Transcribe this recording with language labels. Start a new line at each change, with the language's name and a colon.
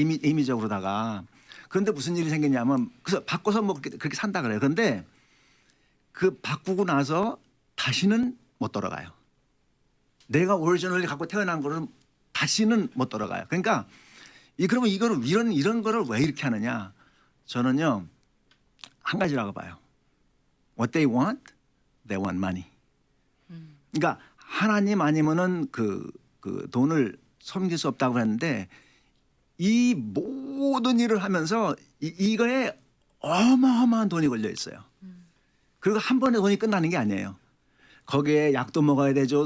Korean: 임의적으로다가. 그런데 무슨 일이 생겼냐면 그래서 바꿔서 뭐 그렇게 산다 그래요. 그런데 그 바꾸고 나서 다시는 못 돌아가요. 내가 오리지널리 갖고 태어난 거는 다시는 못 돌아가요. 그러니까 그러면 이런 거를 왜 이렇게 하느냐? 저는요. 한 가지라고 봐요.
English: What they want, they want money.
Korean: 그러니까 하나님 아니면은 그 돈을 섬길 수 없다고 했는데 이 모든 일을 하면서 이거에 어마어마한 돈이 걸려 있어요. 그리고 한 번에 돈이 끝나는 게 아니에요. 거기에 약도 먹어야 되죠.